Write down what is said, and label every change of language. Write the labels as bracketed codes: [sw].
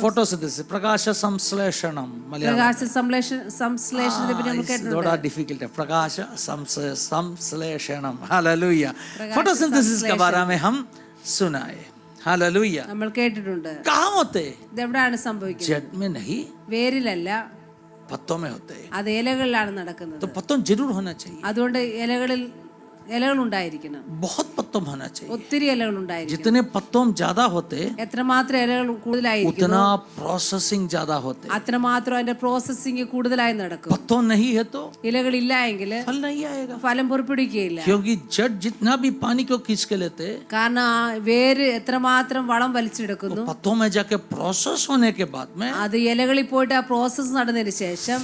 [hi] Photosynthesis, प्रकाश संश्लेषणम मलयालम, [ml] പ്രകാശ സംശ്ലേഷണത്തെ പറ്റി നമ്മൾ കേട്ടിട്ടുണ്ട്. [hi] थोड़ा डिफिकल्ट है, प्रकाश संश्लेषणम, हालेलुया। फोटोसिंथेसिस के बारे में हम सुना है, हालेलुया। [ml] നമ്മൾ കേട്ടിട്ടുണ്ട്. [hi] कहाँ होते? [ml] ഇതെവിടെയാണ് സംഭവിക്കുന്നത്? [hi] जड़ में नहीं, [ml] വേരിലല്ല, [hi] पत्तों में होते हैं। [ml] അത് ഇലകളിലാണ് നടക്കുന്നത്. [hi] तो पत्तों जरूर होना चाहिए, [ml] അതുകൊണ്ട് ഇലകൾ ഉണ്ടായിരിക്കണം. [hi] बहुत पत्तों होना चाहिए। [ml] ഒത്തിരി ഇലകൾ ഉണ്ടായിരിക്കണം. [hi] जितने पत्तों ज्यादा होते [ml] എത്രമാത്രം ഇലകൾ കൂടുതലായിരിക്കും [hi] उतना प्रोसेसिंग ज्यादा होते। [ml] അത്രമാത്രം അതിന്റെ പ്രോസസ്സിംഗ് കൂടുതലായി നടക്കും. [hi] पत्तों नहीं है तो [ml] ഇലകളില്ല എങ്കിൽ [hi] फल नहीं आएगा, [ml] ഫലം പുറപ്പെടുവിക്കുകയില്ല. [hi] क्योंकि जड़ जितना भी पानी को खींच के लेते, [ml] കാരണം ആ വേര് എത്രമാത്രം വളം വലിച്ചെടുക്കുന്നു, [hi] पत्तों में जाके प्रोसेस होने के बाद में [ml] അത് ഇലകളിൽ പോയിട്ട് ആ പ്രോസസ്സ് നടന്നതിന് ശേഷം